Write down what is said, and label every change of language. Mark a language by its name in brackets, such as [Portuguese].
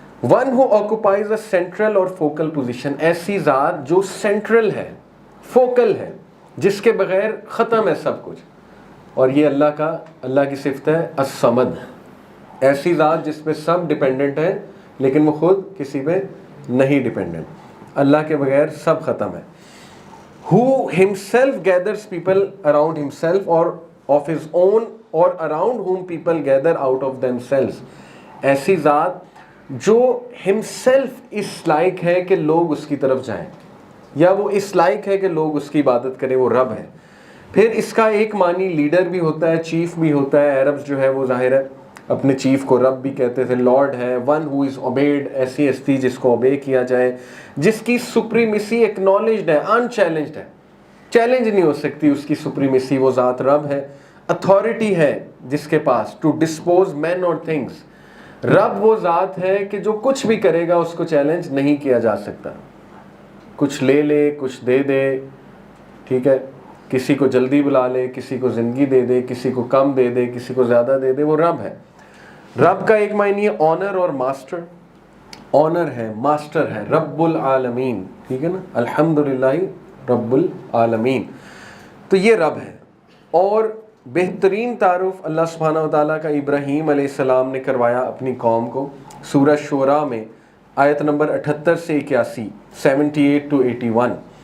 [English] one who occupies a central اور focal position, [Urdu] ایسی ذات جو سینٹرل ہے, فوکل ہے, جس کے بغیر ختم ہے سب کچھ. اور یہ اللہ کی صفت ہے الصمد, ایسی ذات جس پہ سب ڈیپینڈنٹ ہے لیکن وہ خود کسی پہ نہیں ڈیپینڈنٹ. اللہ کے بغیر سب ختم ہے. [English] who himself gathers people around himself or of his own or around whom people gather out of themselves. [Urdu] ایسی ذات جو himself اس لائق ہے کہ لوگ اس کی طرف جائیں, یا وہ اس لائق ہے کہ لوگ اس کی عبادت کریں, وہ رب ہے. پھر اس کا ایک معنی لیڈر بھی ہوتا ہے, چیف بھی ہوتا ہے. عربز جو ہے وہ ظاہر ہے اپنے چیف کو رب بھی کہتے تھے, لارڈ ہے. [English] one who is obeyed, [Urdu] ایسی ہستی جس کو اوبے کیا جائے, جس کی سپریمیسی ایکنالجڈ ہے, انچیلنجڈ ہے, چیلنج نہیں ہو سکتی اس کی سپریمیسی. وہ ذات رب ہے. اتھارٹی ہے جس کے پاس, [English] To dispose men اور things. [Urdu] رب وہ ذات ہے کہ جو کچھ بھی کرے گا اس کو چیلنج نہیں کیا جا سکتا. کچھ لے لے, کچھ دے دے, ٹھیک ہے, کسی کو جلدی بلا لے, کسی کو زندگی دے دے, کسی کو کم دے دے, کسی کو زیادہ دے دے, وہ رب ہے. رب کا ایک معنی ہے آنر اور ماسٹر. آنر ہے, ماسٹر ہے, رب العالمین, ٹھیک ہے نا, الحمدللہ رب العالمین. تو یہ رب ہے. اور بہترین تعارف اللہ سبحانہ وتعالیٰ کا ابراہیم علیہ السلام نے کروایا اپنی قوم کو سورہ شعراء میں آیت نمبر 78 سے 81, 78 to 81.